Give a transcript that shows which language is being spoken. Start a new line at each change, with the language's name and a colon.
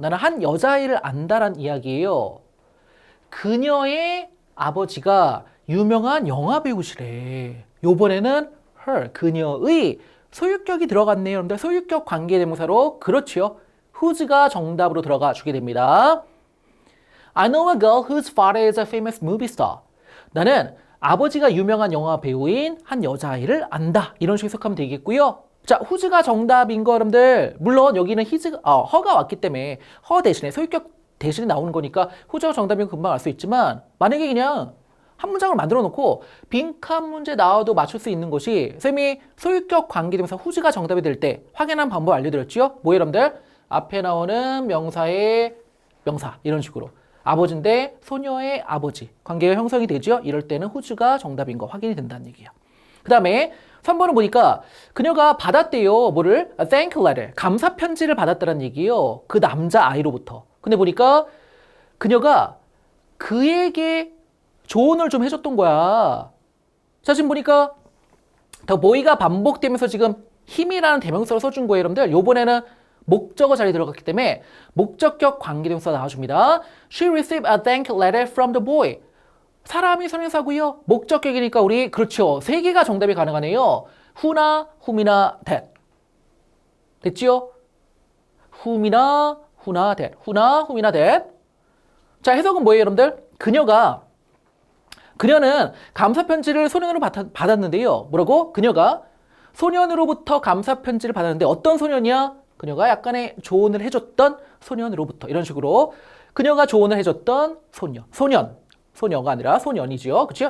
Korean: 나는 한 여자아이를 안다란 이야기예요. 그녀의 아버지가 유명한 영화 배우시래. 요번에는 her, 그녀의 소유격이 들어갔네요. 여러분들 소유격 관계대명사로 그렇지요. whose가 정답으로 들어가 주게 됩니다.
English: I know a girl whose father is a famous movie star.
Korean: 나는 아버지가 유명한 영화 배우인 한 여자아이를 안다. 이런 식으로 해석하면 되겠고요. 자, whose가 정답인 거 여러분들 물론 여기는 her가 왔기 때문에 her 대신에 소유격 대신에 나오는 거니까 whose가 정답인 거 금방 알 수 있지만 만약에 그냥 한 문장을 만들어 놓고 빈칸 문제 나와도 맞출 수 있는 것이 쌤이 소유격 관계대명사 whose가 정답이 될 때 확인한 방법 알려드렸죠? 뭐예요 여러분들? 앞에 나오는 명사의 명사 이런 식으로 아버지인데 소녀의 아버지 관계가 형성이 되죠? 이럴 때는 whose가 정답인 거 확인이 된다는 얘기예요. 그 다음에 3번을 보니까 그녀가 받았대요. 뭐를?
English: A thank letter.
Korean: 감사 편지를 받았다는 얘기예요. 그 남자 아이로부터. 근데 보니까 그녀가 그에게 조언을 좀 해줬던 거야. 자, 지금 보니까 더 boy가 반복되면서 지금 힘이라는 대명사로 써준 거예요, 여러분들. 요번에는 목적어 자리에 들어갔기 때문에 목적격 관계대명사 나와줍니다.
English: She received a thank letter from the boy.
Korean: 사람이 선행사고요. 목적격이니까 우리 그렇죠. 세 개가 정답이 가능하네요. who나 whom이나 that. 됐지요? whom이나 who나 that. who나 whom이나 that. 자, 해석은 뭐예요, 여러분들? 그녀는 감사 편지를 소년으로 받았는데요. 뭐라고? 그녀가 소년으로부터 감사 편지를 받았는데 어떤 소년이야? 그녀가 약간의 조언을 해줬던 소년으로부터 이런 식으로 그녀가 조언을 해줬던 소녀가 아니라 소년이죠. 그렇죠?